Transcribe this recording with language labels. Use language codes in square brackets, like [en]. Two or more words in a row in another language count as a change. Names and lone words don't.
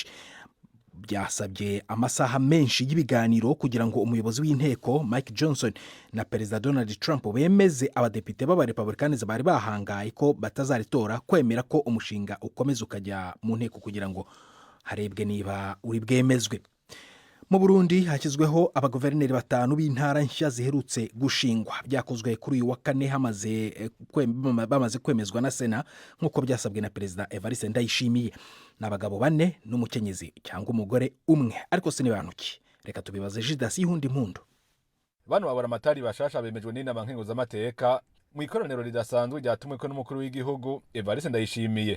[rw] Byasabye amasaha menshi y'ibiganiro kugira ngo umuyobozi w'inteko Mike Johnson na Perezida Donald Trump bemeze abadepite b'abarepublikani bari bahangaye ko batazaritora kwemera ko umushinga ukomeza ukajya mu nteko kugira ngo harebwe niba uri bwemezwe. Mu Burundi hashyizweho abaguverineri 5 b'intara nshya ziherutse gushingwa. Byakozwe kuri uyu wa kane bamaze kwemezwa na Sena nk'uko byasabwe na Perezida Evariste Ndayishimiye. [rn] N'abagabo 4 n'umukenyezi cyangwa umugore umwe, ariko se nibanuki. Reka tubibaze Judas Ihundi Mpundu. Bano baburamatari bashasha bemejwe n'inama nkenguzamateka mu ikoraniro ridasanzwe ryatumweko n'umukuru w'igihugu Evariste Ndayishimiye.